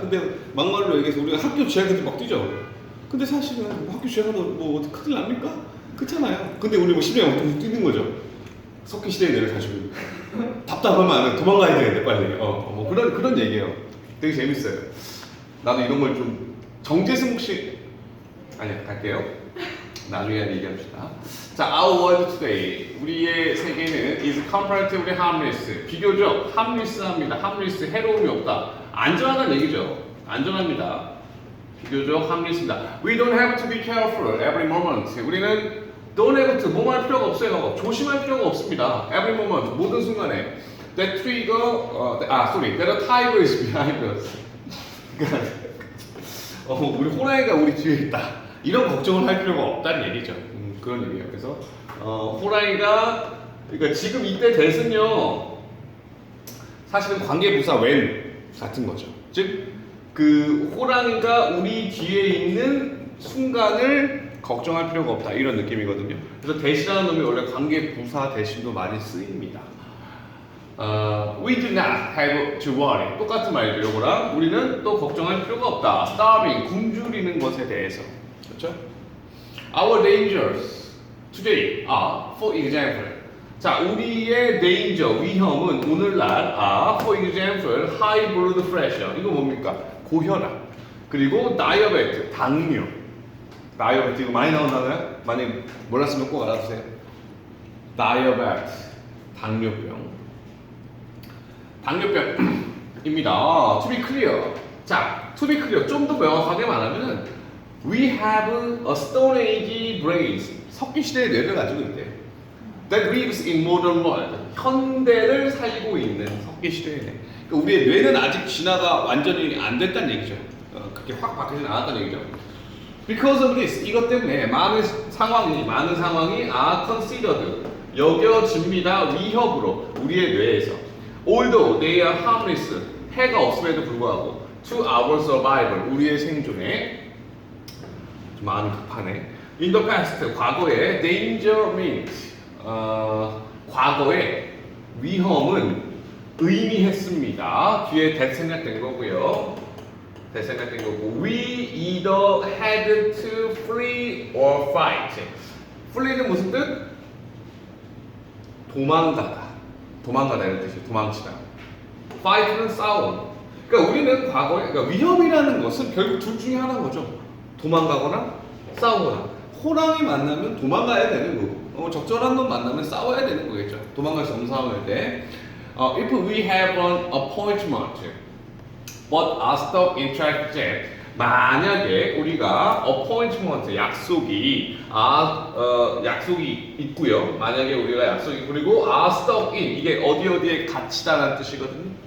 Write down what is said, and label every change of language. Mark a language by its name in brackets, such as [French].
[Korean] 근데 막말로 얘기해서 우리가 학교 지하철 막 뛰죠. 근데 사실은 뭐 학교 지하철도 뭐 어떻게 큰일 납니까? 그렇잖아요. 근데 우리 뭐 심장이 막 뛰는 거죠. 석기 시대의 뇌를 가지고 답답하면 안 해. 도망가야 되는데 빨리. 뭐 그런 얘기예요. 되게 재밌어요. 나도 이런 걸 좀 정재승 씨 아니야 갈게요. 나중에 얘기합시다. 자, [English] our world today. [Korean] 우리의 세계는 [English] is comparatively harmless. [Korean] 비교적 harmless합니다. harmless, 해로움이 없다. 안전하다는 얘기죠. 안전합니다. 비교적 harmless입니다. [English] We don't have to be careful every moment. [Korean] 우리는 [English] don't have to, [Korean] 뭐할 필요가 없어요. 조심할 필요가 없습니다. [English] Every moment, [Korean] 모든 순간에. [English] That trigger, that a tiger is behind us. [Korean] 그러니까 우리 호랑이가 우리 뒤에 있다. 이런 걱정을 할 필요가 없다는 얘기죠. 그런 얘기예요. 그래서 호랑이가 그러니까 지금 이때 대은요 사실은 관계부사 when 같은 거죠. 즉 그 호랑이가 우리 뒤에 있는 순간을 걱정할 필요가 없다 이런 느낌이거든요. 그래서 대시라는 놈이 원래 관계부사 대신도 많이 쓰입니다. [English] We do not have to worry. [Korean] 똑같은 말이죠. 요거랑 우리는 또 걱정할 필요가 없다. Starving, 굶주리는 것에 대해서. 그렇죠? [English] Our dangers today are, for example. [Korean] 자, 우리의 [English] danger, [Korean] 위험은 오늘날 [English] for example, high blood pressure. [Korean] 이거 뭡니까? 고혈압. 그리고 diabetes, 당뇨. diabetes 이거 많이 나온다고요? 만약 몰랐으면 꼭 알아두세요. diabetes, 당뇨병. 당뇨병입니다. [English] To be clear. [Korean] 자, [English] to be clear. [Korean] 좀 더 명확하게 말하면 [English] we have a stone age brain. [Korean] 석기 시대의 뇌를 가지고 있대. [English] That lives in modern world. [Korean] 현대를 살고 있는 석기 시대의 뇌. 그러니까 우리의 뇌는 아직 진화가 완전히 안 됐다는 얘기죠. 그렇게 확 바뀌진 않았다는 얘기죠. [English] Because of this, [Korean] 이것 때문에 많은 상황이 [English] are considered [Korean] 여겨집니다. 위협으로 우리의 뇌에서. [English] Although they are harmless, [Korean] 해가 없음에도 불구하고 [English] to our survival, [Korean] 우리의 생존에 좀 마음이 급하네. [English] In the past, [Korean] 과거에 [English] danger means [Korean] 과거에 위험은 의미했습니다. 뒤에 that 생략된 거고요. [English] that [Korean] 생략된 거고 [English] we either had to flee or fight. [Korean] flee는 무슨 뜻? 도망가다 이런 뜻이에요. 도망치다. fight는 싸움. 그러니까 우리는 과거에 그러니까 위험이라는 것은 결국 둘 중에 하나인 거죠. 도망가거나 싸우거나. 호랑이 만나면 도망가야 되는 거고 적절한 놈 만나면 싸워야 되는 거겠죠. 도망갈 수 없는 상황일 때 [English] if we have an appointment but are stuck in traffic jam [Korean] 만약에 우리가 appointment 약속이 약속이 있고요. 만약에 우리가 약속이 그리고 [English] are stuck in [Korean] 이게 어디에 갇히다라는 뜻이거든요.